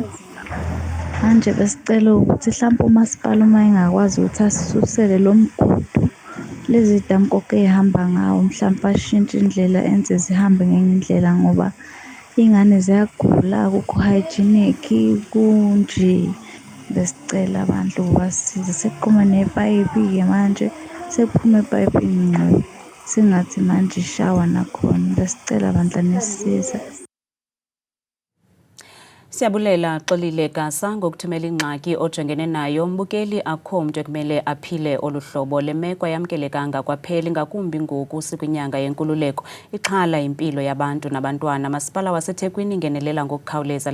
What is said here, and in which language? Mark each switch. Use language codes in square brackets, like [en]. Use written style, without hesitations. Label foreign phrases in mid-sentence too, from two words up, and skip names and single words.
[zu] Manje besicela ukuthi mhlawumbe umasipala uma engakwazi ukuthi asisusele lo mgudu lezi damgogo ehamba ngawo mhlawumbe ashintshe indlela enze zihambe ngenye indlela ngoba ingane ziyagula akukho hygienic kunje. Besicela abantu basize seqhuma nepayipi ke manje sekuphuma epayipini ngqo singathi manje ishawa nakhona. Besicela bandla nesisiza. [xh] Siyabulela Xolile Gasa ngokuthumela ingxaki ojongene nayo. Mbukeli akho mntu ekumele aphile oluhlobo. Le meko ayamkelekanga kwaphela ngakumbi ngoku sikwinyanga yenkululeko. Ixhala impilo yabantu nabantwana. Masipala waseThekwini ingenelela ngokukhawuleza.